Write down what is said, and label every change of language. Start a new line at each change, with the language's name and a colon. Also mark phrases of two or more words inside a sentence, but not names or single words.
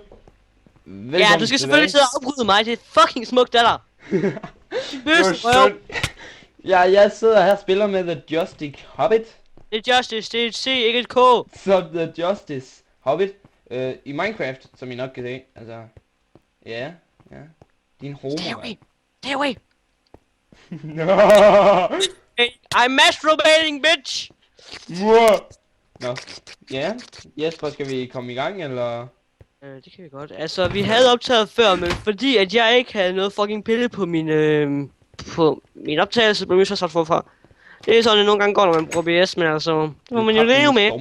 Danish: Ja, du skal selvfølgelig sidde og afbryde mig, det er fucking smukt, det der. Bøsserøv. Ja, jeg sidder her og spiller med The Justice Hobbit. Det er Justice, det er et C, ikke et K. Så The Justice Hobbit. I Minecraft, som I nok kan se. Altså, ja. Din homo.
English: Stay away.
Danish: Nå.
English: Hey, I'm masturbating, bitch.
Danish: Nå, ja. Jesper, skal vi komme i gang, eller? Det kan vi godt. Altså, vi havde optaget før, men fordi at jeg ikke havde noget fucking pille på min optagelse, blev vi så sat forfra. Det er sådan, at nogle gange går, når man bruger BS, men altså, det må man jo leve med.